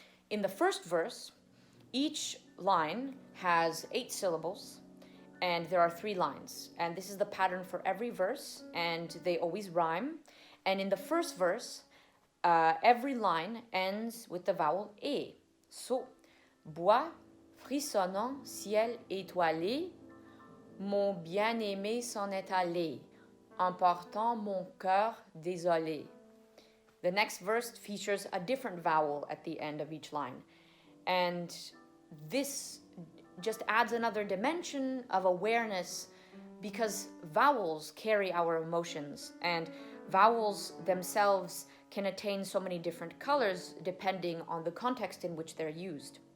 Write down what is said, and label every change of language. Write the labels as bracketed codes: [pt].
[en] In the first verse, each line has 8 syllables, and there are 3 lines. And this is the pattern for every verse, and they always rhyme. And in the first verse, every line ends with the vowel E. [fr] So, bois, frissonnant, ciel étoilé, mon bien-aimé s'en est allé, emportant mon cœur désolé. [en] The next verse features a different vowel at the end of each line. And this just adds another dimension of awareness because vowels carry our emotions, and vowels themselves can attain so many different colors depending on the context in which they're used.